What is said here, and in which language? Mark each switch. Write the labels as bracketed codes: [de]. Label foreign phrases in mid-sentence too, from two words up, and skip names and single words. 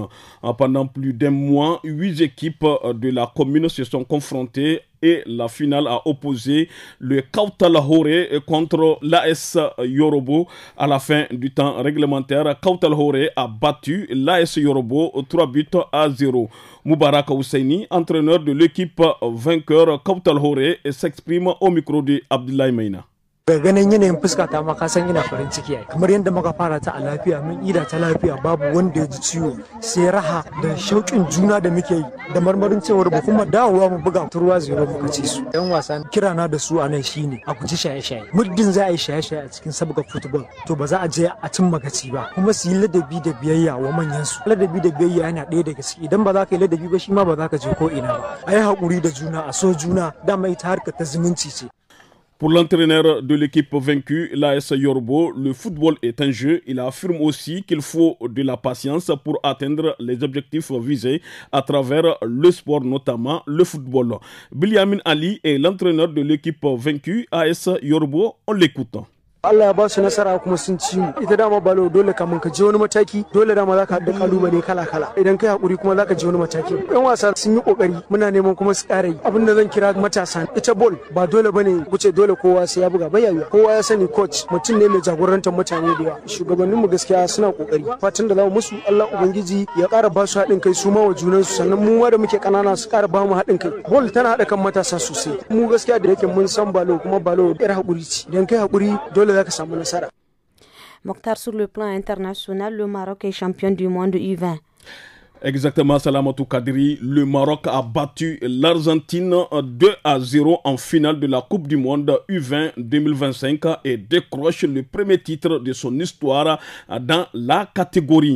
[fr] Pendant plus d'un mois, 8 équipes de la commune se sont confrontées et la finale a opposé le Kautalahore contre l'AS Yorobo. À la fin du temps réglementaire, Kautalahore a battu l'AS Yorobo 3-0. Moubarak Husseini, entraîneur de l'équipe vainqueur Kautalahore, s'exprime au micro de Abdoulaye Maina. [ha] ganin yanayin fuska ta ma ka san ina farin ciki ai kamar yadda muka fara ta a lafiya mun ida ta lafiya babu wanda ya ji ciwo sai raha da shauƙin juna da muke yi da marmarin cewar ba kuma dawowa mu buga ruwa zero muka ci su yan wasan kirana da su a nan shine a guji shaye-shaye muddin za a yi shaye-shaye a cikin sabga football to ba za a je a cin magaci ba kuma su yi ladabi da biyayya wa manyan su ladabi da biyayya yana ɗaya daga ciki idan ba za ka yi ladabi ba shi ma ba za ka je ko ina ba a yi haƙuri da juna a so juna dama ita harkar ta zumunci ce. [fr] Pour l'entraîneur de l'équipe vaincue, l'AS Yorbo, le football est un jeu. Il affirme aussi qu'il faut de la patience pour atteindre les objectifs visés à travers le sport, notamment le football. Biliamin Ali est l'entraîneur de l'équipe vaincue, AS Yorbo. On l'écoute. [ha] Allah ya ba su nasara kuma sun ci mu ita dama balo dole kamun ka je wani mataki dole dama za ka haɗa kalubale kala-kala idan kai hakuri kuma za ka je wani mataki yan wasa sun yi kokari muna neman kuma su ƙara yi abin da zan kira matasa ita ball ba dole bane wuce dole kowa sai ya buga bayyawa kowa ya sani coach mutum ne mai jagorantar mutane da yawa shugabanninmu gaskiya suna kokari fatan da zamu musu Allah ubangiji ya ƙara ba su haɗin kai su ma wa junan su sannan mu ma da muke ƙanana su ƙara ba mu haɗin kai ball tana haɗa kan matasa sosai mu gaskiya da yake mun san balo kuma balo yar hakuri ce idan kai hakuri dole [fr] Mokhtar, sur le plan international, le Maroc est champion du monde U20. Exactement, Salamatou Kadri. Le Maroc a battu l'Argentine 2-0 en finale de la Coupe du Monde U20 2025 et décroche le premier titre de son histoire dans la catégorie.